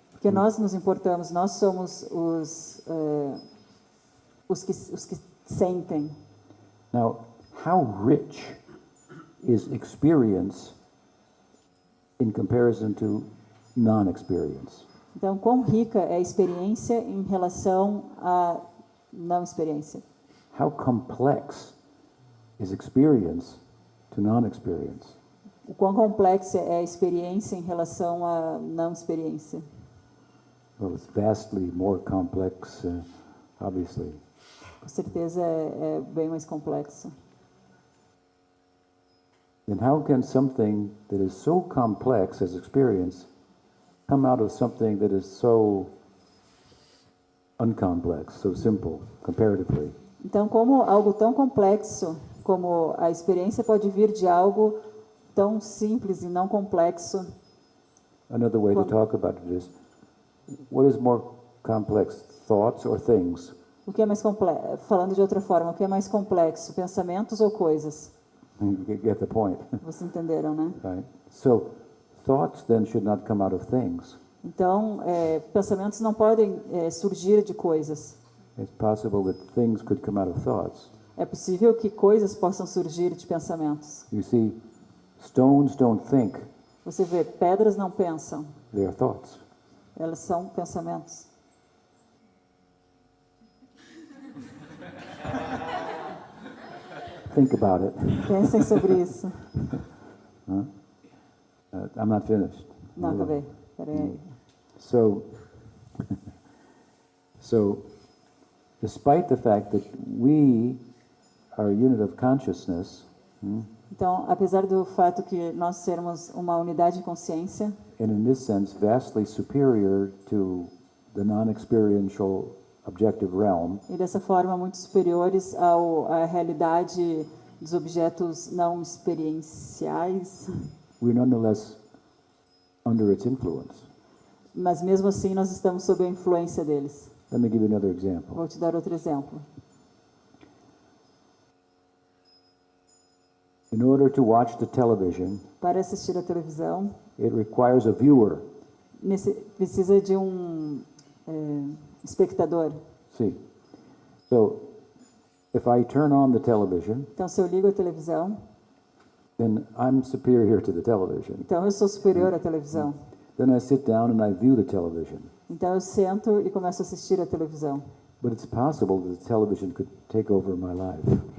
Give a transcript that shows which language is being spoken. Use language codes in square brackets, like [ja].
[pt] porque nós nos importamos, nós somos os que sentem. [en] Now, how rich is experience in comparison to non-experience? [pt] Então, quão rica é a experiência em relação à não experiência? [en] How complex is experience to non-experience? [pt] O quão complexa é a experiência em relação à não experiência? [en] Well, it's vastly more complex, obviously. [pt] Com certeza é bem mais complexo. [en] Then how can something that is so complex as experience come out of something that is so uncomplex, so simple, comparatively? [pt] Então, como algo tão complexo como a experiência pode vir de algo tão simples e não complexo? [en] Another way to talk about it is, what is more complex, thoughts or things? [pt] O que é mais complexo? Falando de outra forma, o que é mais complexo, pensamentos ou coisas? [en] You get the point, [pt] Vocês entenderam, né? [en] right? So, thoughts then should not come out of things. [pt] Então, pensamentos não podem surgir de coisas. [en] It's possible that things could come out of thoughts. [pt] É possível que coisas possam surgir de pensamentos. [en] You see, stones don't think, [pt] Você vê, pedras não pensam, [en] they are thoughts. [pt] elas são pensamentos. [en] Think about it. [pt] Pensem sobre isso. [en] I'm not finished. [pt] Não, acabei. Peraí. [en] So, despite the fact that we are a unit of consciousness, [pt] Então, apesar do fato que nós sermos uma unidade de consciência, [en] and in this sense vastly superior to the non-experiential objective realm, [pt] e dessa forma muito superiores à realidade dos objetos não experienciais, [en] we're nonetheless under its influence. [pt] mas mesmo assim nós estamos sob a influência deles. [en] Let me give you another example. [pt] Vou te dar outro exemplo. [en] In order to watch the television, [pt] Para assistir a televisão, [en] it requires a viewer. [pt] precisa de um espectador. [en] See, so if I turn on the television, [pt] Então, se eu ligo a televisão, [en] then I'm superior to the television. [pt] então eu sou superior à televisão. [en] Then I sit down and I view the television. [pt] Então eu sento e começo a assistir a televisão. [en] But it's possible that the television could take over my life.